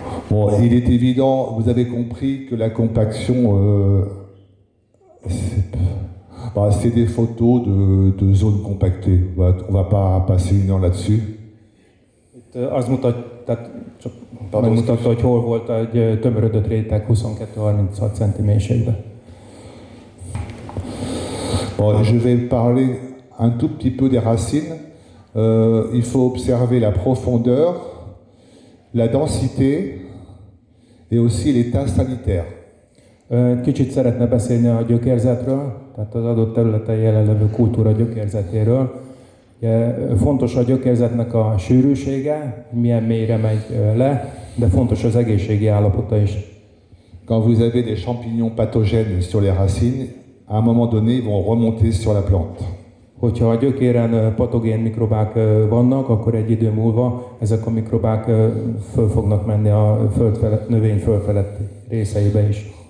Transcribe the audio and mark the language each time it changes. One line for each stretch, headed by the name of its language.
French: Bon, il est évident, vous avez compris que la compaction, c'est des photos de zones compactées. On va pas passer une heure là-dessus.
Hungarian: Az csak megmutatta, hogy hol volt egy tömörödött réteg 22-36 cm mélységben.
French: Bon, je vais parler un tout petit peu des racines. Il faut observer la profondeur, la densité et aussi l'état sanitaire.
Hungarian: Kicsit szeretne beszélni a gyökérzetről, tehát az adott területen jelenlevő kultúra gyökérzetéről. Fontos a gyökérzetnek a sűrűsége, milyen mélyre megy le, de fontos az egészségi állapota is.
French: Quand vous avez des champignons pathogènes sur les racines, à un moment donné, ils vont remonter sur la plante.
Hungarian: Hogyha a gyökéren patogén mikrobák vannak, akkor egy idő múlva ezek a mikrobák föl fognak menni a növény fölfeletti részeibe is.